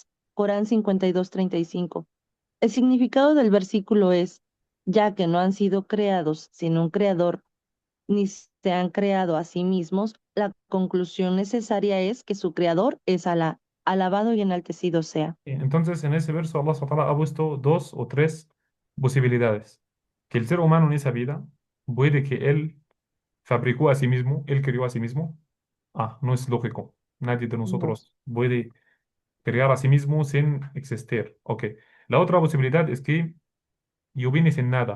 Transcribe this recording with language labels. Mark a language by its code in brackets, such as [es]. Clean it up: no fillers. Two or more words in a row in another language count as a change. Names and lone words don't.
[es] Corán 52:35. El significado del versículo es: ya que no han sido creados sin un creador, ni se han creado a sí mismos, la conclusión necesaria es que su creador es Alá, alabado y enaltecido sea. Entonces, en ese verso, [ar] الله سبحانه وتعالى [es] ha puesto dos o tres posibilidades. Que el ser humano en esa vida puede que él fabricó a sí mismo, él creó a sí mismo. Ah, no es lógico. Nadie de No. nosotros puede crear a sí mismo sin existir. Ok. La otra posibilidad es que yo vine sin nada.